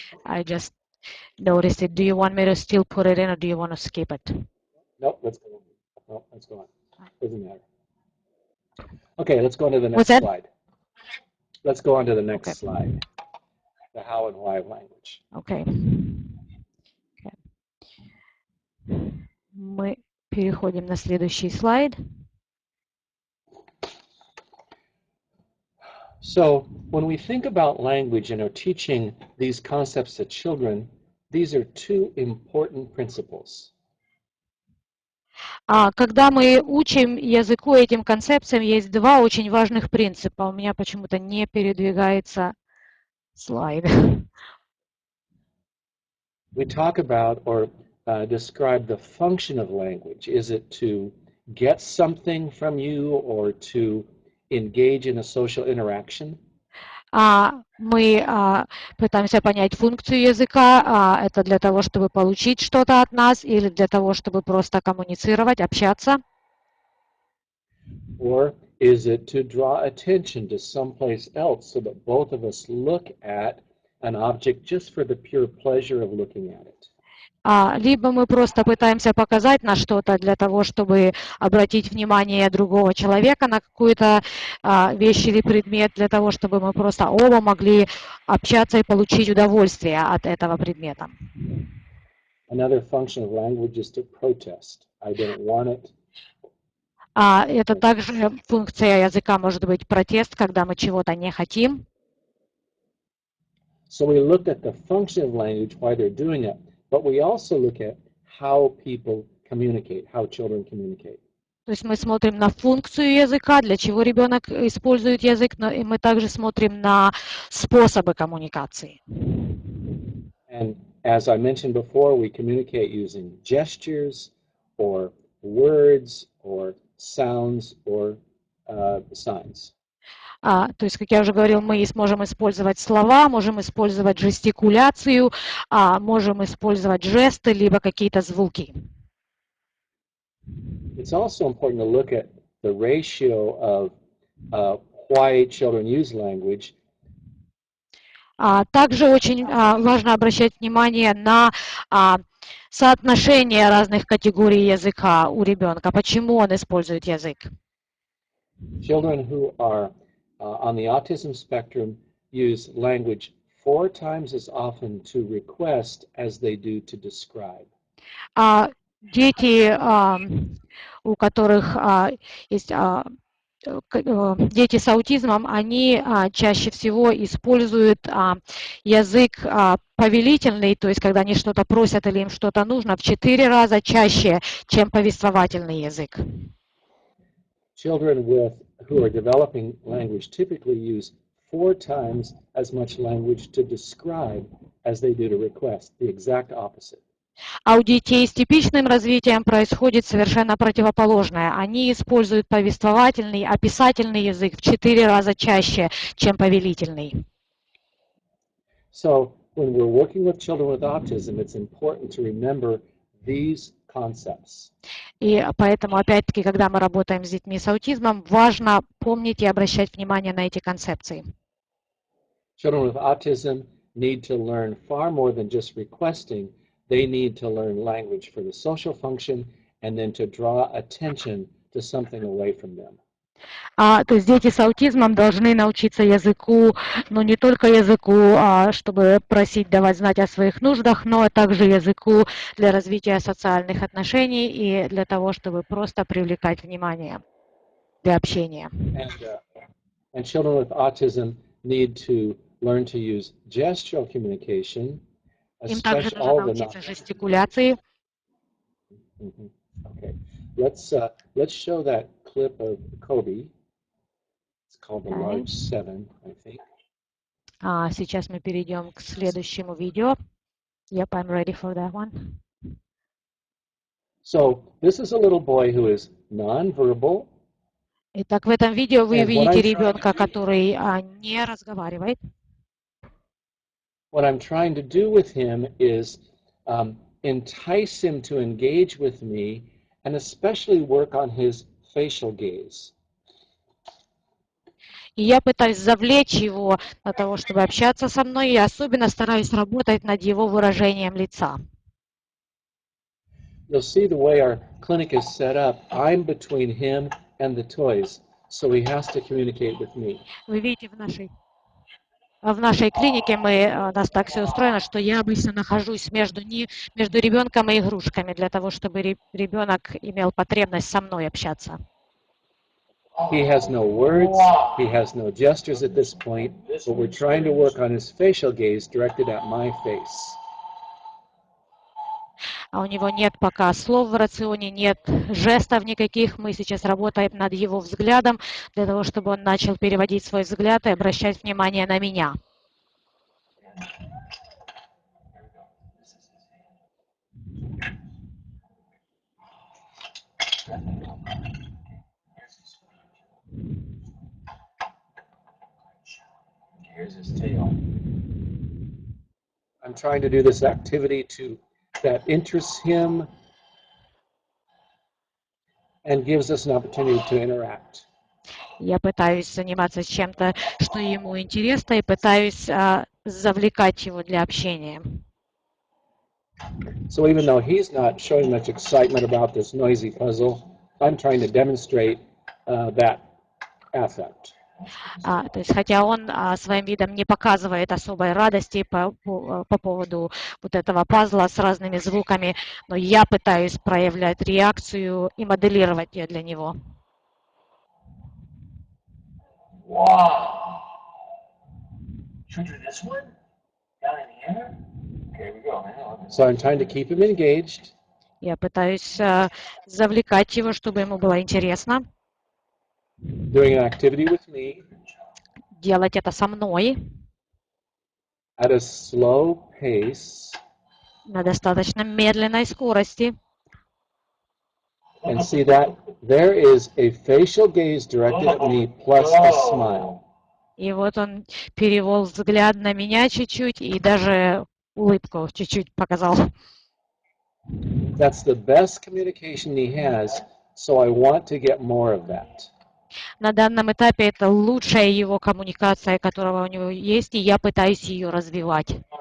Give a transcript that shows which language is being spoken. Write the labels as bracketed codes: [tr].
[en] I just noticed it. Do you want me to still put it in or do you want to skip it? nope, let's go on. No, let's go on. Doesn't matter. Okay, let's go on to the next What's that? slide. Let's go on to the next Okay. slide. The how and why of language. Okay. [ru] Мы переходим на следующий слайд. [en] So when we think about language and are teaching these concepts to children, these are two important principles. [ru] Когда мы учим языку этим концепциям, есть два очень важных принципа. У меня почему-то не передвигается слайд. [en] We talk about or describe the function of language. Is it to get something from you or to engage in a social interaction? [ru] Мы пытаемся понять функцию языка. Это для того, чтобы получить что-то от нас или для того, чтобы просто коммуницировать, общаться. [en] Or is it to draw attention to someplace else so that both of us look at an object just for the pure pleasure of looking at it? [ru] Либо мы просто пытаемся показать на что-то для того, чтобы обратить внимание другого человека на какую-то вещь или предмет, для того, чтобы мы просто оба могли общаться и получить удовольствие от этого предмета. [en] Another function of language is to protest. I don't want it. [ru] Это также функция языка может быть протест, когда мы чего-то не хотим. [en] So we looked at the function of language, why they're doing it, but we also look at how people communicate, how children communicate. [ru] То есть мы смотрим на функцию языка, для чего ребенок использует язык, но и мы также смотрим на способы коммуникации. [en] And as I mentioned before, we communicate using gestures or words or sounds or signs. [ru] То есть, как я уже говорил, мы сможем использовать слова, можем использовать жестикуляцию, можем использовать жесты, либо какие-то звуки. [en] It's also important to look at the ratio of why children use language. [ru] Также очень важно обращать внимание на соотношение разных категорий языка у ребенка, почему он использует язык. [en] Children who are on the autism spectrum use language 4 times as often to request as they do to describe. [ru] Дети, у которых есть дети с аутизмом, они чаще всего используют язык повелительный, то есть когда они что-то просят или им что-то нужно, в 4 раза чаще, чем повествовательный язык. [en] Children who are developing language typically use 4 times as much language to describe as they do to request, the exact opposite. [ru] А у детей с типичным развитием происходит совершенно противоположное. Они используют повествовательный, описательный язык в 4 раза чаще, чем повелительный. [en] So when we're working with children with autism, it's important to remember these concepts. [ru] И поэтому, опять-таки, когда мы работаем с детьми с аутизмом, важно помнить и обращать внимание на эти концепции. [en] Children with autism need to learn far more than just requesting. They need to learn language for the social function and then to draw attention to something away from them. [ru] То есть дети с аутизмом должны научиться языку, но не только языку, чтобы просить давать знать о своих нуждах, но также языку для развития социальных отношений и для того, чтобы просто привлекать внимание для общения. [en] And children with autism need to learn to use gestural communication, [ru] Им также [en] especially [ru] нужно [en] all the [ru] научиться жестикуляции. [en] Okay, let's show that clip of Kobe. It's called the Large Seven, I think. [ru] Сейчас мы перейдем к следующему видео. [en] Yep, I'm ready for that one. So this is a little boy who is nonverbal. [ru] Итак, в этом видео вы видите ребенка, который не разговаривает. [en] What I'm trying to do with him is entice him to engage with me and especially work on his facial gaze. [ru] И я пытаюсь завлечь его для того, чтобы общаться со мной, и особенно стараюсь работать над его выражением лица. [en] You'll see the way our clinic is set up. I'm between him and the toys, so he has to communicate with me. [ru] Вы видите, в нашей клинике у нас так все устроено, что я обычно нахожусь между ребенком и игрушками, для того, чтобы ребенок имел потребность со мной общаться. [en] He has no words, he has no gestures at this point, but we're trying to work on his facial gaze directed at my face. [ru] У него нет пока слов в рационе, нет жестов никаких. Мы сейчас работаем над его взглядом, для того, чтобы он начал переводить свой взгляд и обращать внимание на меня. [en] Here's his tail. I'm trying to do this activity that interests him and gives us an opportunity to interact. [ru] Я пытаюсь заниматься чем-то, что ему интересно, и пытаюсь завлекать его для общения. [en] So even though he's not showing much excitement about this noisy puzzle, I'm trying to demonstrate that affect. [ru] То есть, хотя он своим видом не показывает особой радости по поводу вот этого пазла с разными звуками, но я пытаюсь проявлять реакцию и моделировать ее для него. [en] Wow. Should we do this one? Down in here? Okay, we go. So I'm trying to keep him engaged. [ru] Я пытаюсь завлекать его, чтобы ему было интересно. [en] Doing an activity with me. [ru] Делать это со мной. [en] At a slow pace. [ru] На достаточно медленной скорости. [en] And see that there is a facial gaze directed at me plus a smile. [ru] И вот он перевел взгляд на меня чуть-чуть и даже улыбку чуть-чуть показал. [en] That's the best communication he has, so I want to get more of that. [ru] На данном этапе это лучшая его коммуникация, которая у него есть, и я пытаюсь ее развивать.